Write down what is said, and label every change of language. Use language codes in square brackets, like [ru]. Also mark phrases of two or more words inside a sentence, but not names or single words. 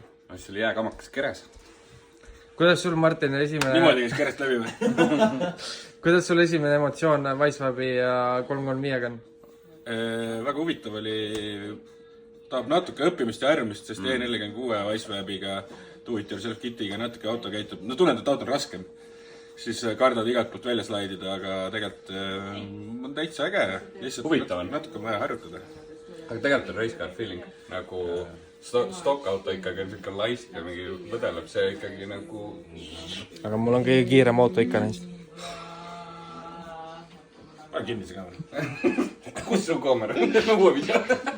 [et] See oli jääkamakas keres. Kuidas sul, Martin, esimene... Niimoodi käis kerest läbi või? Kuidas sul esimene emotsioon Wisewabi ja 335-ga on? Väga huvitav oli... Tahab natuke õppimist ja harjumist, sest E46 Wisewabiga do-it-yourself kitiga natuke auto käitub. No tunned, et auto on raskem. Siis kardad igalt poolt välja slaidida, aga tegelikult on täitsa äge. Huvitav on. Natuke on vaja harjutada. Aga tegelikult on [en] race car feeling. [et] Nagu stock auto ikkagi on siuke laisk ja mingi võdeleb see ikkagi nagu... Aga mul on kõige kiirem auto ikka neist. Pane kinni see kaamera. Kus su kaamera? Ma uue video.